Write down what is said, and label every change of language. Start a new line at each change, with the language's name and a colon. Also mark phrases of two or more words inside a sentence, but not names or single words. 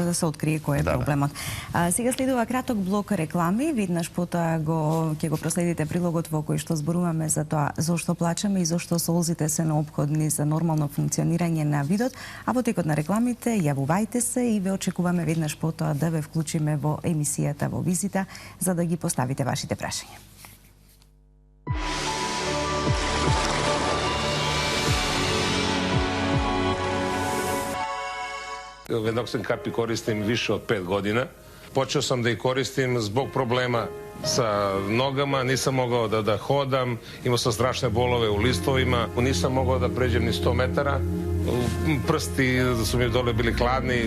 Macedonian: За да се открие кој е проблемот. Сега следува краток блок реклами, веднаш потоа ќе го проследите прилогот во кој што зборуваме за тоа зошто плачеме и зошто солзите се неопходни за нормално функционирање на видот, а во текот на рекламите јавувајте се и ве очекуваме веднаш потоа да ве вклучиме во емисијата во Визита за да ги поставите вашите прашања.
Serbian: Vendoksin kapi koristim više od 5 godina. Počeo sam da ih koristim zbog problema sa nogama, nisam mogao da hodam, imao sam strašne bolove u listovima, nisam mogao da pređem ni 100 metara, prsti su mi dole bili hladni.